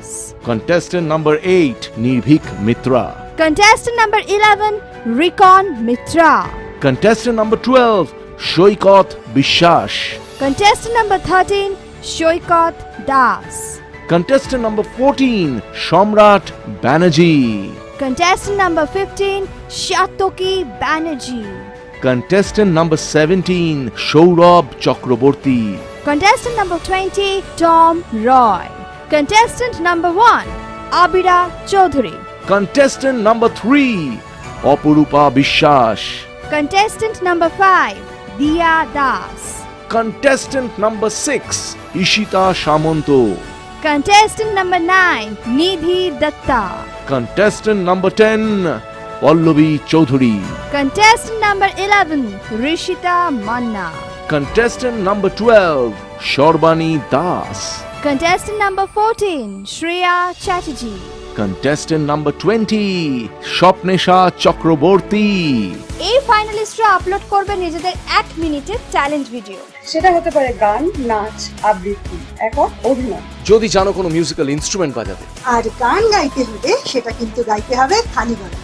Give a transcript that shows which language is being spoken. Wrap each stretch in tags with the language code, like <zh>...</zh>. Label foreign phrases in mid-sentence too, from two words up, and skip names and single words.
<en>contestant number 8 নির্ভীক মিত্রা, contestant number 11 রিকন মিত্রা, contestant number 12 সৈকত বিশ্বাস, contestant number 13 সৈকত দাস, contestant number 14 সম্রাট ব্যানার্জি, contestant number 15 Shatoki Banerjee, contestant number 17 সৌরভ চক্রবর্তী, contestant number 20 Tom Roy, contestant number 1 Abira Chaudhary, contestant number 3 অপরূপা বিশ্বাস, contestant number 5 Diya Das, contestant number 6 ঈশিতা সামন্ত, contestant number 9 Nidhi Datta, contestant number 10 পল্লবী চৌধুরী, contestant number 11 Rishita Manna, contestant number 12 সর্বাণী দাস, contestant number 14 Shreya Chatterjee, contestant number 20 স্বপ্নেশা চক্রবর্তী।</en> <bn>এই ফাইনালিস্টরা আপলোড করবে নিজেদের 1 মিনিটের</bn> <en>challenge video.</en> <bn>সেটা হতে পারে গান, নাচ, আবৃত্তি, একক অভিনয়। যদি জানো কোনো</bn> <en>musical instrument</en> <bn>বাজাতে, আর গান গাইতে হলে সেটা কিন্তু গাইতে হবে খালি গলায়।</bn>